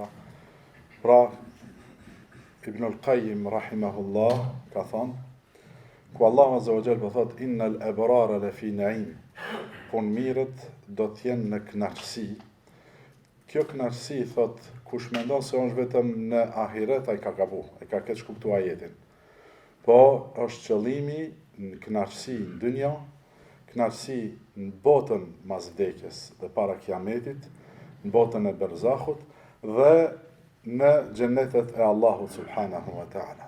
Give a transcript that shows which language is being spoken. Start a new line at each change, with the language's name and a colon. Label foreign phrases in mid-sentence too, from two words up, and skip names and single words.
Albanian: Pra, Ibnul Qayyim rahimahullah ka thënë, ku Allah
Arabic: عز وجل
Albanian: po thot
Arabic: إن الأبرار لفي نعيم,
Albanian: pun mirët do të jenë në kënaqësi. Kjo kënaqësi thot kush mendon se është vetëm në ahiret ai ka gabu, ai ka keq kuptuar ajetin. Po është qëllimi në kënaqësi në dynja, kënaqësi në botën mas vdekjes dhe para Kiametit, në botën e berzahut dhe në xhennetet e Allahut
Arabic: سبحانه وتعالى.